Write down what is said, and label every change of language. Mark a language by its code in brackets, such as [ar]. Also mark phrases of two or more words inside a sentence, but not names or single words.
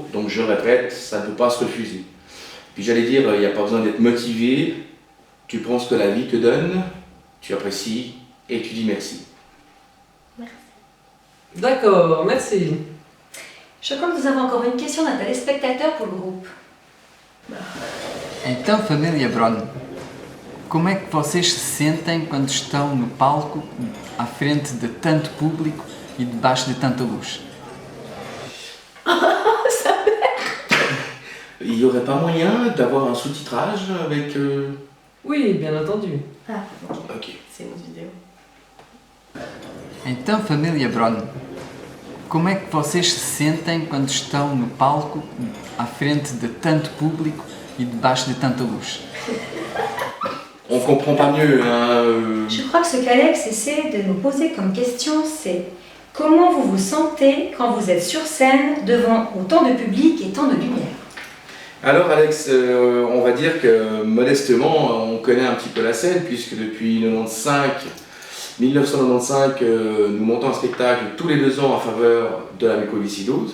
[fr] Donc je répète, ça ne peut pas se refuser. Puis j'allais dire, il n'y a pas besoin d'être motivé, tu prends ce que la vie te donne, tu apprécies et tu dis merci. Merci. D'accord, merci. Je crois que nous avons encore une question d'un téléspectateur pour le groupe. [pt] Então, família Bron, como é que vocês se sentem quando estão no palco, à frente de tanto público e debaixo de tanta luz? [fr] Il n'y aurait pas moyen d'avoir un sous-titrage avec... Oui, bien entendu. Ah, Ok. c'est une vidéo. [pt] Então, família Bron, como é que vocês se sentem quando estão no palco, à frente de tanto público e debaixo de tanta luz? [fr] On comprend pas mieux, hein. Je crois que ce qu'Alex essaie de nous poser comme question, c'est comment vous vous sentez quand vous êtes sur scène devant autant de public et tant de lumière? Alors Alex, on va dire que modestement, on connaît un petit peu la scène, puisque depuis 1995, nous montons un spectacle tous les 2 ans en faveur de la mucoviscidose.